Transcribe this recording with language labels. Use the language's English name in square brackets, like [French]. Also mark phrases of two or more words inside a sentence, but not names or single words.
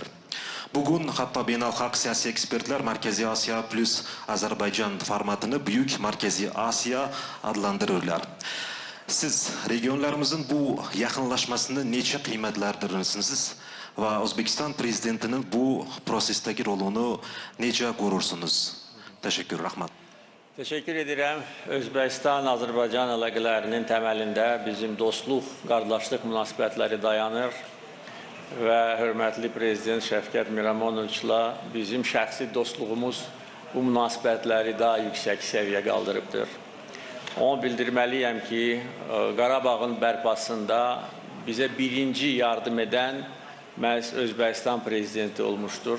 [Turkish] Bugün hatta beynelhalk siyasi ekspertler Merkezi Asya plus Azərbaycan formatını Büyük Merkezi Asya adlandırırlar. Siz regionlarımızın bu yakınlaşmasını neçe kıymetlendirirsiniz ve Özbekistan prezidentinin bu prosesteki rolunu neçe görürsünüz? Teşekkür, rahmat. Teşekkür ederim. [Azerbaijani] Özbekistan-Azərbaycan əlaqələrinin təməlində bizim dostluq, qardaşlıq münasibətləri dayanır və hörmətli Prezident Şəfqət Miramonoviçlə bizim şəxsi dostluğumuz bu münasibətləri daha yüksək səviyyə qaldırıbdır. Onu bildirməliyəm ki, Qarabağın bərpasında bizə birinci yardım edən məhz Özbəkistan Prezidenti olmuşdur.